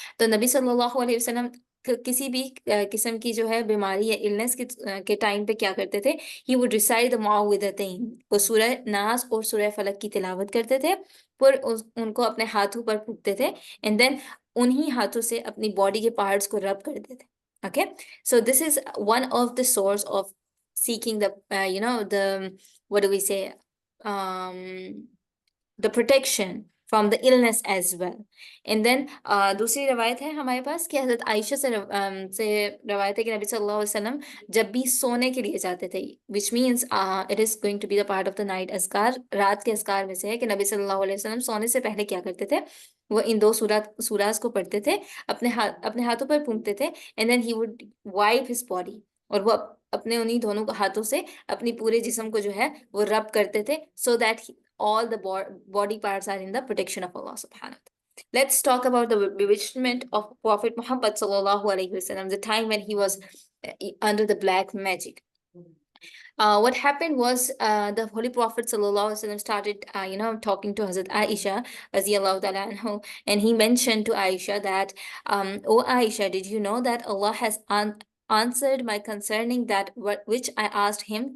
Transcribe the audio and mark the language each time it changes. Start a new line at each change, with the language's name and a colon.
Hindi: तो नबी सल्लल्लाहु अलैहि वसल्लम किसी भी किस्म की जो है बीमारी या इलनेस के टाइम पे क्या करते थे,
English: he would recite the
Hindi: मुआविदतैन, वो सूरह नास और सूरह फलक की तिलावत करते थे, फिर उनको अपने हाथों पर फूंकते थे,
English: and then
Hindi: उन्हीं हाथों से अपनी बॉडी के पार्ट्स को रब करते थे।
English: Okay, so this is one of the source of seeking the the, what do we say, the protection from the illness as well. And then
Hindi: दूसरी रवायत है हमारे पास कि हज़रत आयशा से रवायत है कि नबी सल्लल्लाहु अलैहि वसल्लम जब भी सोने के लिए जाते थे,
English: which means it is going to be the part of the night azkar,
Hindi: रात के azkar में से है कि नबी सल्लल्लाहु अलैहि वसल्लम सोने से पहले क्या करते थे, वो इन दो सूराज को पढ़ते थे, अपने हाथों पर फूंकते थे,
English: and then he would wipe his body,
Hindi: और वो अपने उन्हीं दोनों हाथों से अपनी पूरे जिस्म को जो है वो रब करते थे,
English: so that all the body parts are in the protection of Allah subhanahu wa ta'ala. Let's talk about the bewitchment of Prophet Muhammad sallallahu alaihi wasallam, the time when he was under the black magic. What happened was, the Holy Prophet sallallahu alaihi wasallam started, talking to Hazrat Aisha radiyallahu ta'ala anhu, and he mentioned to Aisha that, "Oh Aisha, did you know that Allah has answered my concerning that which I asked him?